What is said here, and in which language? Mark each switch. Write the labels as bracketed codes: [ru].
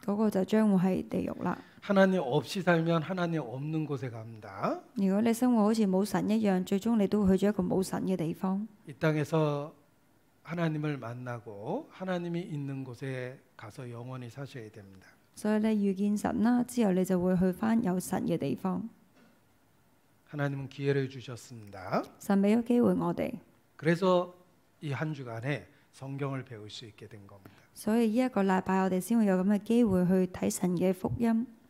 [yue] 嗰個就將會係地獄啦。 [ko] 하나님 없이 살면 하나님 없는 곳에 갑니다. [yue] 如果你生活好似冇神一樣，最終你都會去咗一個冇神嘅地方。 [ko] 이 땅에서 하나님을 만나고 하나님이 있는 곳에 가서 영원히 사셔야 됩니다. [yue] 所以你遇見神啦，之後你就會去返有神嘅地方。 [ko] 하나님은 기회를 주셨습니다. [yue] 神俾咗機會我哋， [ko] 그래서 이 한 주간에 성경을 배울 수 있게 된 겁니다. [yue] 所以呢一個禮拜我哋先會有咁嘅機會去睇神嘅福音。